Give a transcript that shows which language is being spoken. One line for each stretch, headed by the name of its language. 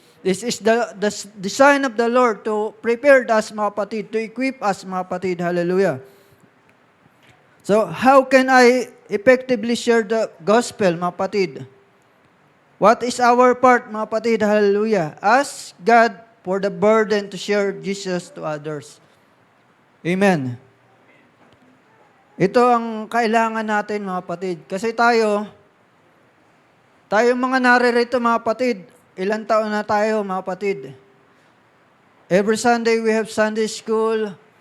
English: This is the design of the Lord to prepare us,
Filipino: mga kapatid,
English: to equip us, mga kapatid. Hallelujah. So, how can I effectively share the gospel,
Filipino: mga kapatid?
English: What is our part,
Filipino: mga kapatid?
English: Hallelujah. Ask God for the burden to share Jesus to others. Amen.
Filipino: Ito ang kailangan natin, mga kapatid. Kasi tayo mga naririto, mga kapatid, ilang taon na tayo, mga kapatid.
English: Every Sunday we have Sunday school.